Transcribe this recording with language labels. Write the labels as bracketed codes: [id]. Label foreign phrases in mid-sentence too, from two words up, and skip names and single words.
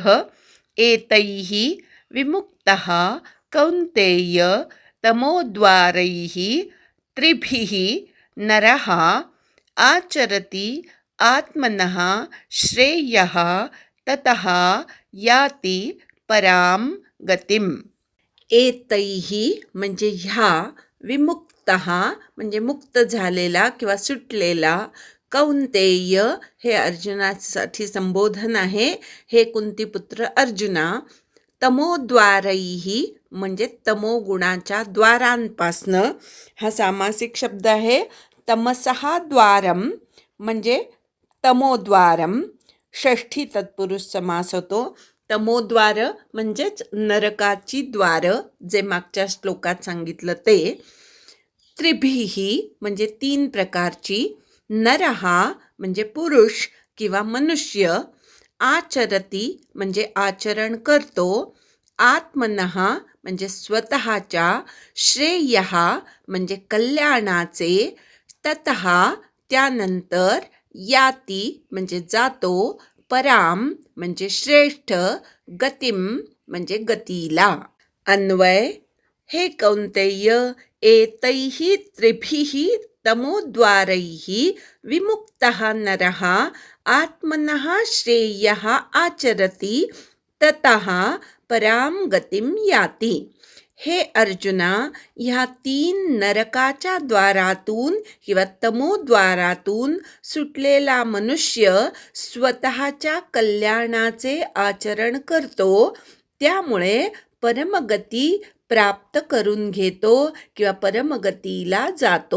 [sa] एतैः विमुक्तः कौन्तेय तमोद्वारैः त्रिभिः नरः आचरति आत्मनः श्रेयः ततः याति परां गतिम्. [mr] एतैः म्हणजे ह्या, विमुक्तः म्हणजे मुक्त झालेला किंवा सुटलेला, कौन्तेय हे अर्जुनासाठी संबोधन आहे. हे कुंतीपुत्र अर्जुना. तमोद्वारैः म्हणजे तमोगुणाच्या द्वारांपासनं. हा सामासिक शब्द आहे. [sa] तमसः द्वारम [mr] म्हणजे तमोद्वारम. षष्ठी तत्पुरुष समास होतो. तमोद्वार म्हणजेच नरकाची द्वार, जे मागच्या श्लोकात सांगितलं ते. त्रिभिही म्हणजे 3 प्रकारची. नरहा म्हणजे पुरुष किंवा मनुष्य. आचरती म्हणजे आचरण करतो. आत्मनः म्हणजे स्वतःच्या. श्रेयः म्हणजे कल्याणाचे. ततः त्यानंतर. याती म्हणजे जातो. पराम म्हणजे श्रेष्ठ. गतिम म्हणजे गतीला. अन्वय. [sa] हे कौन्तेय, एतैः त्रिभिः तमोद्वारैः विमुक्तः नरः आत्मनः श्रेयः आचरति ततः परां गतिं याति. [mr] हे अर्जुना, ह्या 3 नरकाच्या द्वारातून किंवा तमोद्वारातून सुटलेला मनुष्य स्वतःच्या कल्याणाचे आचरण करतो, त्यामुळे परमगती प्राप्त करून घेतो किंवा परमगतीला जातो.